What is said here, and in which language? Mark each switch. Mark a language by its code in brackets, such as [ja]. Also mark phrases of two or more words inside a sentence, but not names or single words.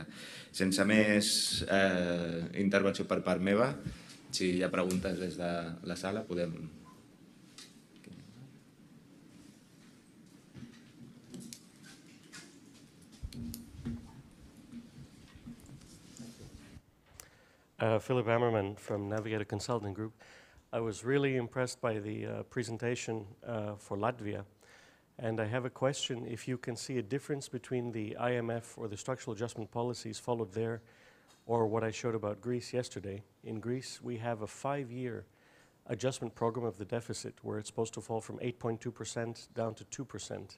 [ca] Sense més intervenció per part meva, si hi ha preguntes des de la sala, podem... [en] Philip Ammerman from Navigator Consulting Group. I was really impressed by the presentation for Latvia, and I have a question if you can see a difference between the IMF or the structural adjustment policies followed there or what I showed about Greece yesterday. In Greece, we have a 5-year adjustment program of the deficit where it's supposed to fall from 8.2% down to 2%.